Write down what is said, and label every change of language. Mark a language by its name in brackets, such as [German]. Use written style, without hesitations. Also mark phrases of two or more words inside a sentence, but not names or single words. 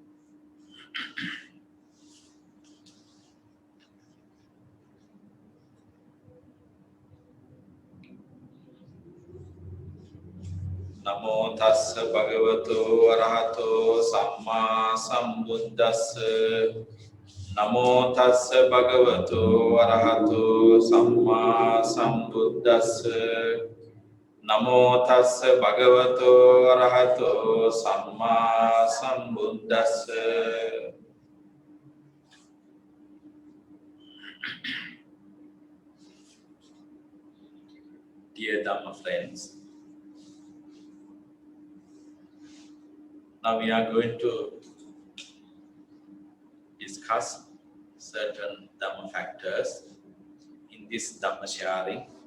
[Pali] Namo tassa bhagavato arahato samma sambuddhassa. Namo tassa bhagavato arahato samma sambuddhassa. Namo tassa bhagavato arahato samma sambuddhassa. [English] Dear Dhamma friends, now we are going to discuss certain Dhamma factors in this Dhamma sharing.